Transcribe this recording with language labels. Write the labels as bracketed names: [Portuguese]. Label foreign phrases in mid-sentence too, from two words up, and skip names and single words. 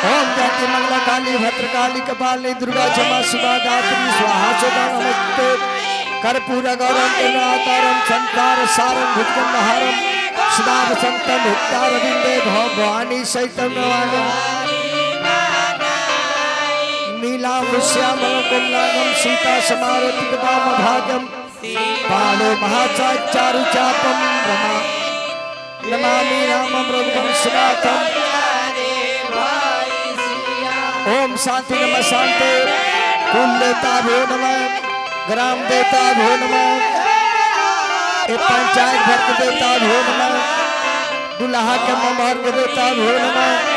[Sanskrit] जाति मंगला काली भद्रकाली कपालिनी दुर्गा क्षमा शिवा गायत्री स्वाहा सुधा नमस्ते कर्पूर गौरम करुणातारम संसार सारम भुजगंधहारम सदा वसंतम हृदयारविंदे भवानी सहितं नमामि नीलाम्बुश्यामलं कोमलांगं सीता समारति पदामभागं पाणो महाचारुचापं रमा नमामि रामं रघुवंशनाथं ओम शांति नमः शांति कुल देवता भो नमः ग्राम देवता भो नमः [Bhojpuri] पंचायत घर के देवता [Sanskrit] भो नमः [Bhojpuri] दुल्हा के ममहर के देवता [Sanskrit] भो नमः